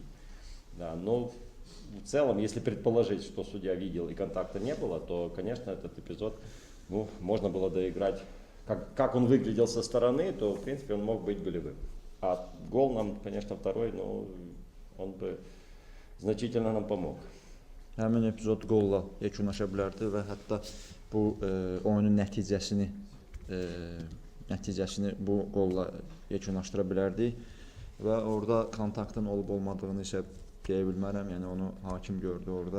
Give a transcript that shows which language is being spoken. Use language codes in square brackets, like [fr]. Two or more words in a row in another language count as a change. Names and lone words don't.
[ru] Да, но в целом, если предположить, что судья видел и контакта не было, то, конечно, этот эпизод можно было доиграть. Как он выглядел со стороны, то, в принципе, он мог быть голевым. А гол нам, конечно, второй, но он бы значительно нам помог. [az] Həmin epizod qolla yekunlaşa bilərdi və hətta bu oyunun nəticəsini bu qolla yekunlaşdıra bilərdi və orada kontaktın olub olmadığını isə deyə bilmərəm, yəni onu hakim gördü orada.